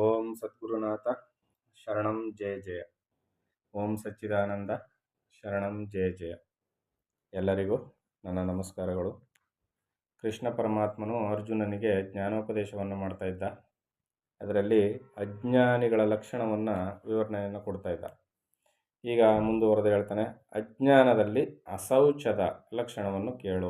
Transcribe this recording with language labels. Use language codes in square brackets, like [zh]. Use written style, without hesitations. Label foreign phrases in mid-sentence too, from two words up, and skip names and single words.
[sa] ಸದ್ಗುರುನಾಥ ಶರಣಂ ಜಯ ಜಯ. ಓಂ ಸಚ್ಚಿದಾನಂದ ಶರಣಂ ಜಯ ಜಯ. [kn] ಎಲ್ಲರಿಗೂ ನನ್ನ ನಮಸ್ಕಾರಗಳು. ಕೃಷ್ಣ ಪರಮಾತ್ಮನು ಅರ್ಜುನನಿಗೆ ಜ್ಞಾನೋಪದೇಶವನ್ನು ಮಾಡ್ತಾ ಇದ್ದ. ಅದರಲ್ಲಿ ಅಜ್ಞಾನಿಗಳ ಲಕ್ಷಣವನ್ನು ವಿವರಣೆಯನ್ನು ಕೊಡ್ತಾ ಇದ್ದ. ಈಗ ಮುಂದುವರೆದು ಹೇಳ್ತಾನೆ, ಅಜ್ಞಾನದಲ್ಲಿ ಅಶೌಚದ ಲಕ್ಷಣವನ್ನು ಕೇಳು.